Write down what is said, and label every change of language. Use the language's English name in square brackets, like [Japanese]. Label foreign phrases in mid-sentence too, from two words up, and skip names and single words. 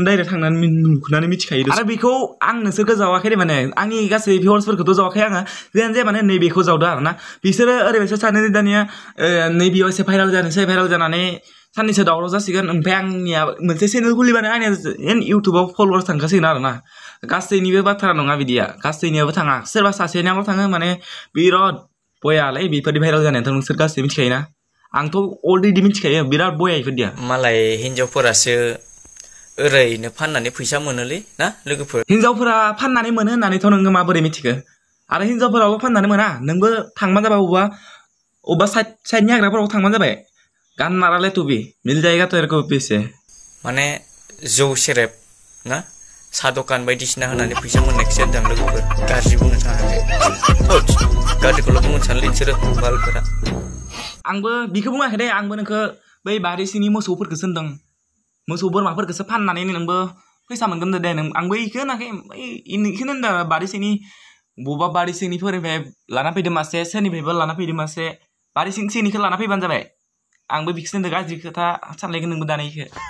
[Bodo] डाइरेक्ट थांनानै नुनानै मिथिखायो आरो बेखौ आं नोंसोरखौ जावाखै माने आंनि गासै भिउवार्सफोरखौथ' जावाखै आङो जियानो जाया माने नैबेखौ जावदों आरोना बिसोरो ओरैबायसा सानो दानिया नैबेयाव एसे भाइराल जानोसै भाइराल जानानै साननैसो दावराव जासिगोन ओमफ्राय आंनिया मोनसे चेनेल खुलिबानो आंनिया इउटुबाव फल'वार्स थांखासिगोन आरोना गासैनिबो बाथ्रा नङा बिदिया गासैनियाबो थाङा सोरबा सासेनियाल' थाङो माने बिराद बयालै बेफोरदि भाइराल जानायाथ' नोंसोर गासैबो मिथिखायोना आंथ' अलरेडि मिथिखायो बिराद बया इफोरदिया मालाय हिन्जावफोरासो ओरैनो फाननानै फैसा मोनोलै ना लोगोफोर हिन्जावफोरा फाननानै मोनो होननानैथ' नोङो माबोरै मिथिखो आरो हिन्जावफोराल' फाननानै मोना नोंबो थांबानो जाबाय अबेबा साइडनि हाग्राफोराव थांबानो जाबाय गान माराले [Hindi] तु भी मिल जाएगा तेरे को पैसे [Bodo] माने जौ सेरेब ना साहा दखान बायदिसिना होनानै फैसा मोननायखौसो होनदों लोगोफोर गाज्रि बुंनो थाङा गाज्रिखौल' बुंनो सानलै बिसोरो बालफोरा आंबो बेखौ बुङाखै दे आंबो नोंखौ बै बारि सिंनि मोसौफोरखौसो होनदों मोसौ बोरमाफोरखौसो फाननानै नोंबो फैसा मोनगोन दे नों आंबो बेखौ होनाखै बेखौनो होनदों बारि सिंनि बबेबा बारि सिंनिफोरनिफ्राय लाना फैदों मासे सोरनिफ्रायबो लाना फैदों मासे बारि सिंनिखौ लाना फैबानो जाबाय आंबो बिखौसो होनदों गाज्रि खोथा सानलायगोन नोंबो दानिखौ